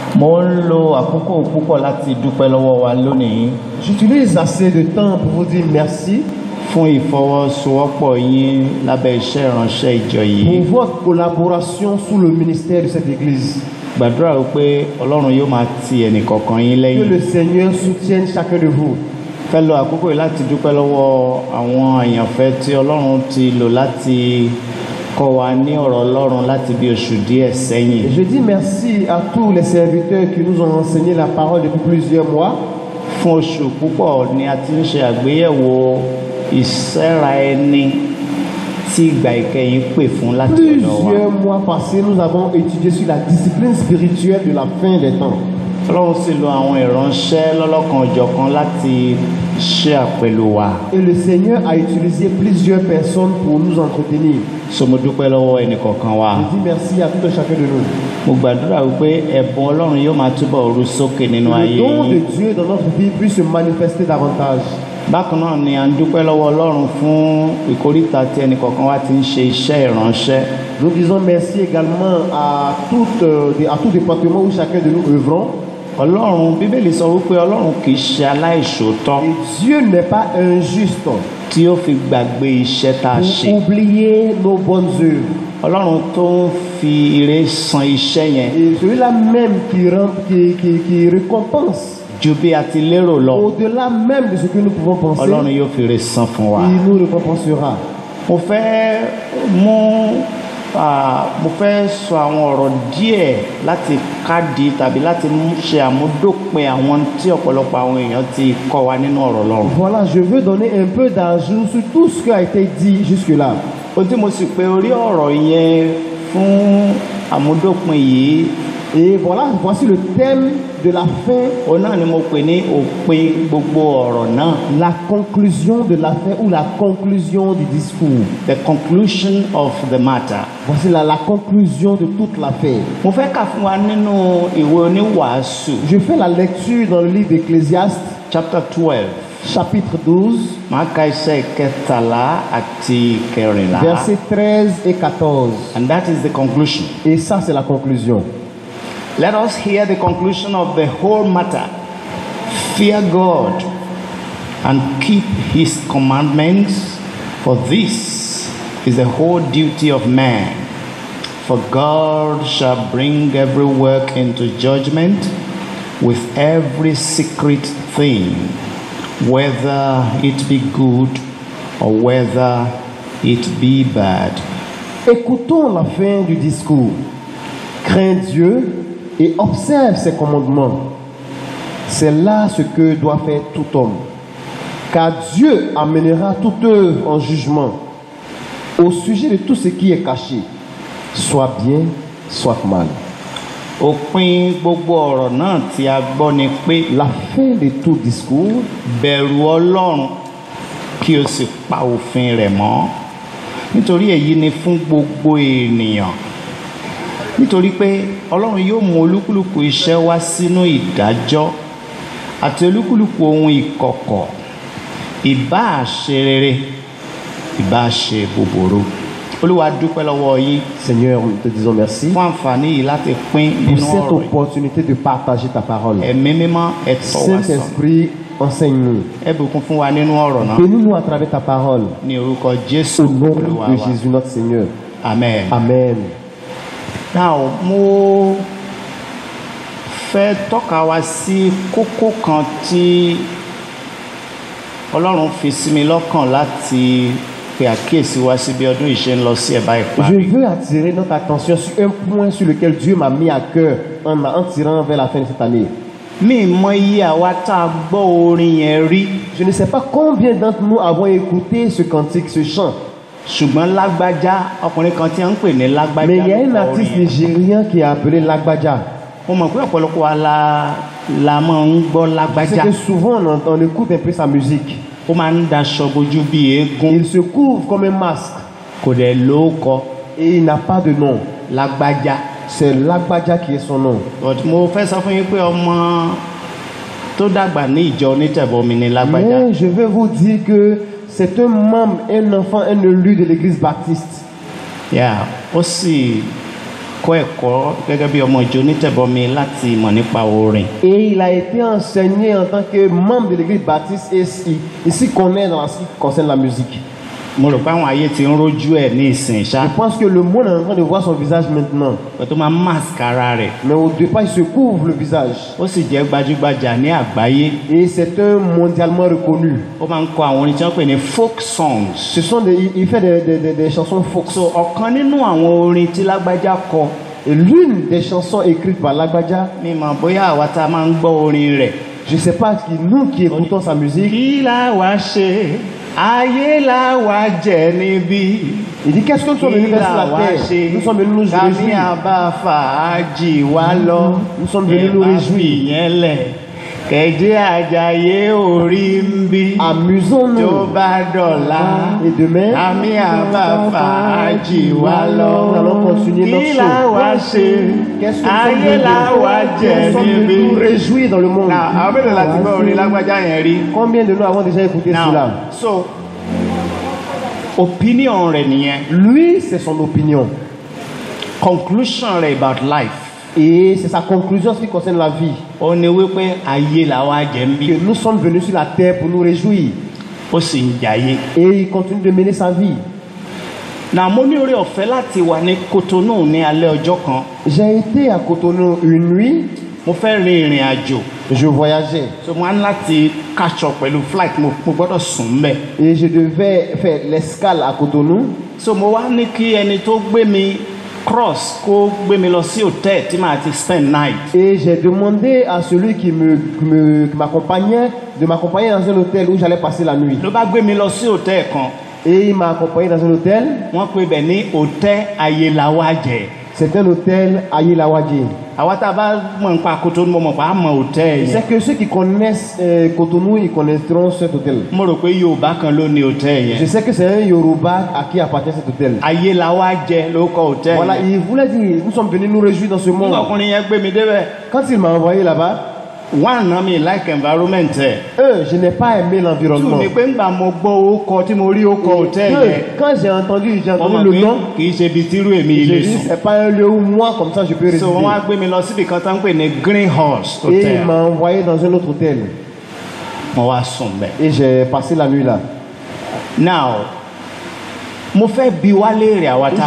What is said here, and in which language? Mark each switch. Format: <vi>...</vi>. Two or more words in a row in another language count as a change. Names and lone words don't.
<yo>Mo ń lo àkókò púpọ̀ láti dúpẹ́ lọ́wọ́ wa lónìí</yo> <fr>J'utilise assez de temps pour vous dire merci</fr> <yo>fún ìfọwọ́sowọ́pọ̀ yín lábẹ́ iṣẹ́ ìránṣẹ́ ìjọ yìí.</yo> <fr>pour votre collaboration sous le ministère de cette église.</fr> <yo>Gbàdúrà wípé Ọlọ́run yóò máa ti ẹnìkọ̀ọ̀kan yín</yo> <fr>Que</fr> <yo>lẹ́yìn.</yo> <fr>le Seigneur soutienne chacun de vous.</fr> <yo>Fẹ́ lo àkókò yìí láti dúpẹ́ lọ́wọ́ àwọn àyànfẹ́ tí Ọlọ́run ti lò láti kọ́ wa ní ọ̀rọ̀ Ọlọ́run láti bí oṣù díẹ̀ sẹ́yìn.</yo> <fr>Et je dis merci à tous les serviteurs qui nous ont enseigné la parole depuis plusieurs mois.</fr> <yo>Fún oṣù púpọ̀ ni a ti ń ṣe àgbéyẹ̀wò ìṣẹ́ra ẹni tí ìgbà ìkẹyìn pè fún láti ọ̀dọ̀ wa.</yo> <fr>Plusieurs mois passés, nous avons étudié sur la discipline spirituelle de la fin des temps.</fr> <yo>Ọlọ́run sì lo àwọn ìránṣẹ́ lọ́lọ́kan-ò-jọ̀kan láti ṣe àpèlò wa.</yo> <fr>Et le Seigneur a utilisé plusieurs personnes pour nous entretenir.</fr> <yo>So mo dúpẹ́ lọ́wọ́ ẹnìkọ̀ọ̀kan wa.</yo> <fr>Je dis merci à tout un chacun de nous.</fr> <yo>Mo gbàdúrà wípé ẹ̀bùn Ọlọ́run yóò máa túbọ̀ ru sókè nínú</yo> <fr>Que</fr> <yo>ayé</yo> <fr>le don de</fr> <yo>yín.</yo> <fr>Dieu dans notre vie puisse se manifester davantage.</fr> <yo>Bákan náà ni à ń dúpẹ́ lọ́wọ́ Ọlọ́run fún ìkóríta tí ẹnìkọ̀ọ̀kan wa ti ń ṣe iṣẹ́ ìránṣẹ́.</yo> <fr>Nous disons merci également à tout département où chacun de nous œuvrons.</fr> <yo>Ọlọ́run Bíbélì sọ wípé Ọlọ́run kì í ṣe aláìṣòótọ́</yo> <fr>Et Dieu n'est pas injuste</fr> <yo>tí ó fi gbàgbé iṣẹ́ tá a ṣe.</yo> <fr>pour oublier nos bonnes œuvres.</fr> <yo>Ọlọ́run tó ń fi ire san iṣẹ́ yẹn</yo> <fr>Et celui-là même qui récompense</fr> <yo>ju bí a ti lérò lọ.</yo> <fr>au-delà même de ce que nous pouvons penser,</fr> <yo>Ọlọ́run yóò fi ire san fún wa.</yo> <fr>il nous récompensera.</fr> <yo>Mo fẹ́ sọ àwọn ọ̀rọ̀ díẹ̀ láti kádìí tàbí láti ṣe àmúdópin àwọn tí ọ̀pọ̀lọpọ̀ àwọn èèyàn ti kọ́ wa nínú ọ̀rọ̀ Ọlọ́run.</yo> <fr>Voilà, je veux donner un peu d'ajout sur tout ce qui a été dit jusque-là.</fr> <yo>Ohun tí mo sì pè orí ọ̀rọ̀ yẹn fún àmúdópin yìí,</yo> <fr>Et voilà, voici le thème de la fin,</fr> <yo>òun náà ni mo pè ní òpin gbogbo ọ̀rọ̀ náà.</yo> <fr>la conclusion de la fin ou la conclusion du discours.</fr> <en>The conclusion of the matter.</en> <fr>Voici la conclusion de toute l'affaire.</fr> <yo>Mo fẹ́ kà fún wa nínú ìwé oníwàásù</yo> <fr>Je fais la lecture dans le livre d'Ecclésiaste,</fr> <en>chapter 12.</en> <fr>chapitre 12,</fr> <yo>Màá ka iṣẹ́ kẹtàlá àti kẹrìnlá.</yo> <fr>versets 13 et 14.</fr> <en>And that is the conclusion.</en> <fr>Et ça, c'est la conclusion.</fr> <en>Let us hear the conclusion of the whole matter. Fear God and keep his commandments, for this is the whole duty of man. For God shall bring every work into judgment with every secret thing, whether it be good or whether it be bad.</en> <fr>Écoutons la fin du discours. Crains Dieu et observe ses commandements. C'est là ce que doit faire tout homme. Car Dieu amènera toute œuvre en jugement au sujet de tout ce qui est caché, soit bien, soit mal.</fr> <yo>Òpin gbogbo ọ̀rọ̀ náà tí a gbọ́ ni pé La fin de tout discours, bẹ̀rù Ọlọ́run kí o sì pa òfin rẹ̀ mọ́, nítorí èyí ni fún gbogbo ènìyàn. Nítorí pé Ọlọ́run yóò mú olúkúlùkù iṣẹ́ wá sínú ìdájọ́ àti olúkúlùkù ohun ìkọ̀kọ̀, ìbáà ṣe rere ìbáà ṣe búburú. Olúwa dúpẹ́ lọ́wọ́ yín</yo> <fr>Seigneur, nous te disons merci</fr> <yo>fún àǹfààní yìí láti pín</yo> <fr>pour</fr> <yo>nínú</yo> <fr>cette</fr> <yo>ọ̀rọ̀ yìí.</yo> <fr>opportunité de partager ta parole.</fr> <yo>Ẹ̀mí mímọ́ ẹ tọ́ wa sọ́nà.</yo> <fr>Saint-Esprit, enseigne-nous.</fr> <yo>Ẹ bùkún fún wa nínú ọ̀rọ̀ náà</yo> <fr>Bénis-nous à travers ta parole.</fr> <yo>ní orúkọ Jésù</yo> <fr>Au nom</fr> <yo>Olúwa</yo> <fr>de</fr> <yo>wa.</yo> <fr>Jésus notre Seigneur. Amen. Amen.</fr> <yo>Now, mo fẹ́ tọ́ka wa sí kókó kan tí Ọlọ́run fi sí mi lọ́kàn láti pe àkíyèsí wa sí bí ọdún yìí ṣe ń lọ sí ẹ̀bá</yo> <fr>Je</fr> <yo>ìparí.</yo> <fr>veux attirer notre attention sur un point sur lequel Dieu m'a mis à cœur en tirant vers la fin de cette année.</fr> <yo>Mi mọ iye àwa tá a gbọ́ orin yẹn rí,</yo> <fr>Je ne sais pas combien d'entre nous avons écouté ce cantique, ce chant,</fr> <yo>ṣùgbọ́n lágbájá ọkùnrin kan tí a ń pè ní lágbájá</yo> <fr>mais il y a un</fr> <yo>ló kọ</yo> <fr>artiste</fr> <yo>orin yẹn.</yo> <fr>nigérien qui est appelé Lagbaja.</fr> <yo>Mo mọ̀ pé ọ̀pọ̀lọpọ̀ wa la máa ń gbọ́</yo> <fr>C'est</fr> <yo>lágbájá.</yo> <fr>que souvent on écoute un peu sa musique.</fr> <yo>Ó máa ń daṣọ bojú bí eégún,</yo> <fr>Il se couvre comme un masque</fr> <yo>kò dẹ̀ lóókọ.</yo> <fr>et il n'a pas de nom.</fr> <yo>Lágbájá.</yo> <fr>C'est Lagbaja qui est son nom.</fr> <yo>But mo fẹ́ sọ fún yín pé ọmọ tó dàgbà ní ìjọ onítẹ̀bọmi ni lágbájá.</yo> <fr>Mais je vais vous dire que c'est un membre, un enfant, un élu de l'église baptiste.</fr> <yo>Yeah, ó sì kọ́ ẹ̀kọ́ gẹ́gẹ́ bí ọmọ ìjọ onítẹ̀bọmi láti mọ̀ nípa orin.</yo> <fr>Et il a été enseigné en tant que membre de l'église baptiste et il s'y connaît dans ce qui concerne la musique.</fr> <yo>Mo rò pé àwọn ayé ti ń rójú ẹ̀ ní ìsìn ṣá.</yo> <fr>Je pense que le monde est en train de voir son visage maintenant.</fr> <yo>Tó máa mask ara rẹ̀.</yo> <fr>Mais au départ, il se couvre le visage.</fr> <yo>Ó sì jẹ́ gbajúgbajà ní àgbáyé.</yo> <fr>Et c'est un mondialement reconnu.</fr> <yo>Ó máa ń kọ àwọn orin tí wọ́n pè ní</yo> <en>folk songs.</en> <fr>Ce sont il fait des chansons folk.</fr> <yo>So ọ̀kan nínú àwọn orin tí Lágbájá kọ.</yo> <fr>Et l'une des chansons écrites par Lágbájá.</fr> <yo>Mi mọ̀ bóyá àwa tá a máa ń gbọ́ orin rẹ̀.</yo> <fr>Je sais pas nous qui écoutons sa musique.</fr> <yo>Kí la wá ṣe? Ayé la wá jẹ níbí.</yo> <fr>Il dit qu'est-ce que nous sommes venus faire sur la terre? Nous sommes venus nous réjouir.</fr> <yo>Kàmí àbá fàájì wá lọ.</yo> <fr>Nous sommes venus nous réjouir.</fr> <yo>Kẹ̀jẹ́ àjàyé orí ń bí.</yo> <fr>Amusons-nous.</fr> <yo>Tó bá dọ̀la.</yo> <fr>Et demain,</fr> <yo>Kàmí àbá fàájì wá lọ.</yo> <fr>nous allons continuer notre</fr> <yo>Kí la wá ṣe?</yo> <fr>Qu'est-ce que</fr> <yo>Ayé la wá jẹ</yo> <fr>nous sommes</fr> <yo>níbí.</yo> <fr>venus nous réjouir dans le monde.</fr> <yo>Àwọn mélòó láti gbọ́ orin Lágbájá yẹn rí?</yo> <fr>Combien de nous avons déjà écouté cela?</fr> <yo>So, opinion rẹ̀ nìyẹn.</yo> <fr>Lui, c'est son opinion.</fr> <yo>Conclusion rẹ̀</yo> <en>about life.</en> <fr>Et c'est sa conclusion en ce qui concerne la vie.</fr> <yo>Ó ní wípé ayé la wá jẹ ń bí.</yo> <fr>Que nous sommes venus sur la terre pour nous réjouir.</fr> <yo>Ó sì ń jayé.</yo> <fr>Et il continue de mener sa vie.</fr> <yo>Now mo ní oore ọ̀fẹ́ láti wà ní Cotonou ní alẹ́ ọjọ́ kan.</yo> <fr>J'ai été à Cotonou une nuit.</fr> <yo>Mo fẹ́ rin ìrìn àjò.</yo> <fr>Je voyageais.</fr> <yo>So mo á ní láti</yo> <en>catch up</en> <yo>pẹ̀lú flight mo gbọ́dọ̀ sùn mbẹ̀.</yo> <fr>Et je devais faire l'escale à Cotonou.</fr> <yo>So mo wá ní kí ẹni tó gbé mi cross kó gbé mi lọ sí hòtẹ́ẹ̀ tí màá ti</yo> <en>spend night.</en> <fr>Et j'ai demandé à celui qui m'accompagnait de m'accompagner dans un hôtel où j'allais passer la nuit.</fr> <yo>Ló bá gbé mi lọ sí hòtẹ́ẹ̀ kan.</yo> <fr>Et il m'a accompagné dans un hôtel.</fr> <yo>Wọ́n pè bẹ̀ ní hòtẹ́ẹ̀ Ayélawájẹ.</yo> <fr>C'est un hôtel à Ayélawájẹ.</fr> <yo>Àwa tá a bá mọ̀ nípa Cotonou mo mọ̀ pé a mọ̀ hòtẹ́ẹ̀ yẹn.</yo> <fr>C'est que ceux qui connaissent Cotonou, ils connaîtront cet hôtel.</fr> <yo>Mo rò pé Yorùbá kan ló ní hòtẹ́ẹ̀ yẹn.</yo> <fr>Je sais que c'est un Yoruba à qui appartient cet hôtel.</fr> <yo>Ayélawájẹ ló kọ hòtẹ́ẹ̀ yẹn.</yo> <fr>Voilà, il voulait dire, nous sommes venus nous réjouir dans ce monde.</fr> <yo>Nígbà ọkùnrin yẹn gbé mi débẹ̀.</yo> <fr>Quand il m'a envoyé là-bas,</fr> <yo>one na mi</yo> <en>like environment</en> <yo>ẹ̀.</yo> <fr>Je n'ai pas aimé l'environnement.</fr> <yo>Two ni pé ńgbà mo gbọ́ orúkọ tí mo rí orúkọ hòtẹ́ẹ̀ yẹn.</yo> <fr>Quand j'ai entendu</fr> <yo>Ọmọ</yo> <fr>le</fr> <yo>pé</yo> <fr>nom,</fr> <yo>kì í ṣe ibi tírú èmi</yo> <fr>j'ai</fr> <yo>ilé</yo> <fr>dit</fr> <yo>sùn.</yo> <fr>c'est pas un lieu où moi comme ça je peux résider.</fr> <yo>So wọ́n á gbé mi lọ síbi kan tó ń pè ní Greenhouse</yo> <fr>Et il</fr> <yo>Hotel.</yo> <fr>m'a envoyé dans un autre hôtel.</fr> <yo>Mo wá sùn bẹ̀.</yo> <fr>Et j'ai passé la nuit là.</fr> <yo>Now mo fẹ́ bi wá léèrè àwa tá a</yo>